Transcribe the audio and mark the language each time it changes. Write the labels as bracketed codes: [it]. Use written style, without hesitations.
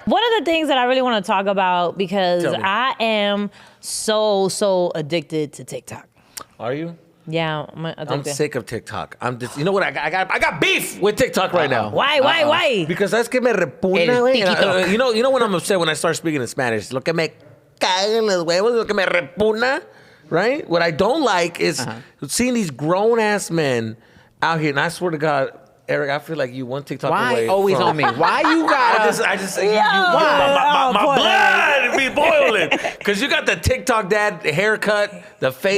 [en] One of the things that I really want to talk about, because I am so addicted to TikTok. Are you? Yeah, I'm sick of TikTok. I'm just, you know what? I got beef with TikTok right now. Why? Because [es] es que me repugna, El güey. [en] TikTok. You know when I'm upset when I start speaking in Spanish. [es] Lo que me caga en los huevos, lo que me repugna, right? [en] What I don't like is seeing these grown ass men out here, and I swear to God, Erik, I feel like you one TikTok away. Why always from, on me? Why you got? I just my blood be boiling because you got the TikTok dad haircut, the face.